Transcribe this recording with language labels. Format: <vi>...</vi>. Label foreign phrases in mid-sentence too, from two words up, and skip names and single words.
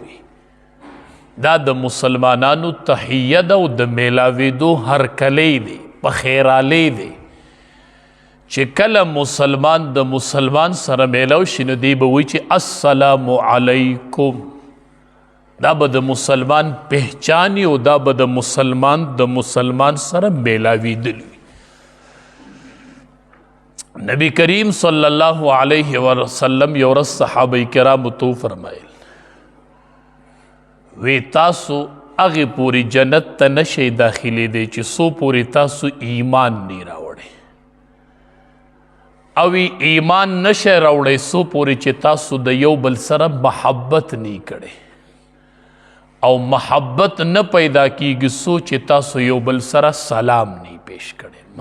<ps>دا د مسلمانانو تحیه ده او د میلاویدو هرکلی دی په خیرالی دی چې کله مسلمان د مسلمان سره میلاو شي نو دی به وایي چې</ps> <ar>السلام علیکم.</ar> <ps>دا به د مسلمان پہچانی او دا به د مسلمان سره میلاویدل. نبی کریم</ps> <ar>صلی اللہ علیہ وسلم</ar> <ps>یو ورځ صحابه کرامو تو فرمایل: وی تاسو هغې پورې جنت ته نشئ داخلېدی چې څو پورې تاسو ایمان نه راوړئ، او ایمان نشئ راوړئ څو پورې چې تاسو د یو بل سره محبت نه کړئ، او محبت نه پیدا کیږي څو چې تاسو یو بل سره سلام نه پیش کړئ.</ps>